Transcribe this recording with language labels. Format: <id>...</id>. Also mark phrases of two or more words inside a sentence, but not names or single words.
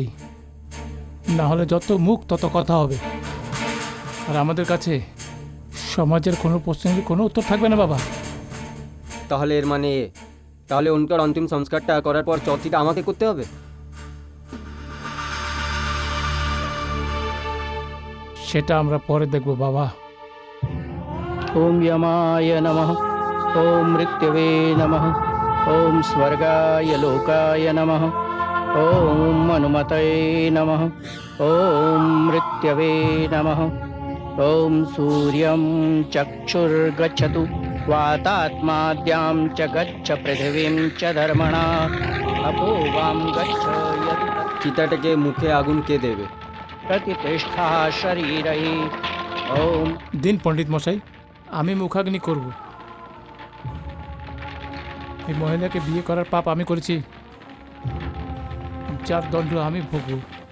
<bn>না হলে যত মুখ তত কথা হবে, আর আমাদের কাছে সমাজের কোনো প্রশ্নের কোনো উত্তর থাকবে না বাবা। তাহলে এর মানে তাহলে উনকার অন্তিম সংস্কারটা করার পর চৌথিটা আমাকে করতে হবে? সেটা আমরা পরে দেখব বাবা।</bn> <sa>ओम यमाय नमः, ओम मृत्यवे नमः, ओम स्वर्गाय लोकाय नमः, ओम अनुमतये नमः, ओम मृत्यवे नमः, ओम सूर्यं चक्षुर्गच्छतु वातात्माद्यां च गच्छ पृथिवीं च धर्मणा अपो वां गच्छ यदि</sa> <bn>চিতাটাকে মুখে আগুন কে দেবে?</bn> <sa>प्रतिष्ठा शरीरै। ओम</sa> <bn>দিন পণ্ডিত মশাই, আমি মুখাগ্নি করব। এই মহিলাকে বিয়ে করার পাপ আমি করেছি, যার দণ্ড আমি ভোগব।</bn>